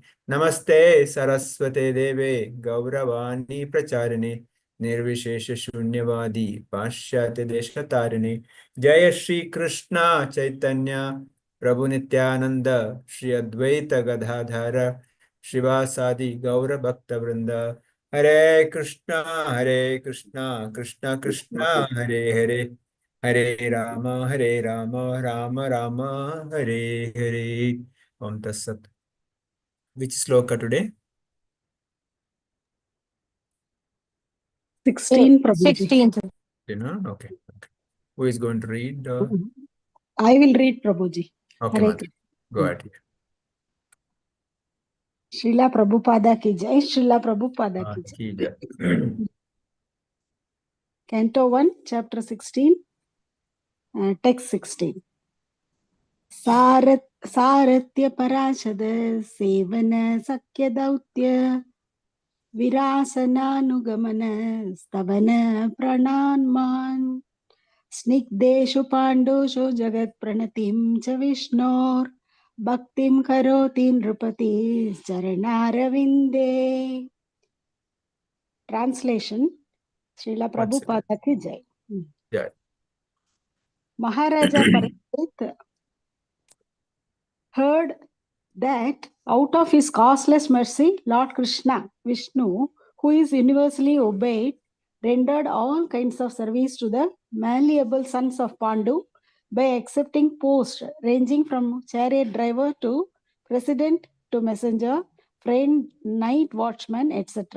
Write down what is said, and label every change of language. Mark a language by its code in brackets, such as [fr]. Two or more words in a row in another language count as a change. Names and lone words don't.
[sa] नमस्ते सरस्वते देवे गौरवाणी प्रचारिणी निर्विशेष शून्यवादी पाश्चात्य देश तारिणी जय श्री कृष्ण चैतन्य प्रभु नित्यानंद श्री अद्वैत गदाधर श्रीवासादि गौर भक्त वृंद हरे कृष्णा कृष्ण कृष्ण हरे हरे हरे राम राम राम हरे हरे ओम तत्सत [en] which sloka today 16, Prabhuji. 16th. you know okay who is going to read I will read, Prabhuji. okay [sa] Hare [en] Mata. Go ahead. [hi] श्रील प्रभुपाद की जय, श्रील प्रभुपाद की जय. की जय. [en] Canto 1, Chapter 16, Text 16. [sa] सारथ्य पराशद सेवन सक्य दौत्य विरासनानुगमन स्तवन प्रणान्मान स्निग्धेषु पाण्डुषु जगत्प्रणतिं च विष्णोर् भक्तिं करोति नृपति चरणारविन्दे. [en] Translation. [hi] श्रील प्रभुपाद की जय. Jai. [en] Maharaja Parikshit heard that out of his causeless mercy, Lord Krishna, Vishnu, who is universally obeyed, rendered all kinds of service to the malleable sons of Pandu by accepting posts ranging from chariot driver to president to messenger, friend, night watchman, etc.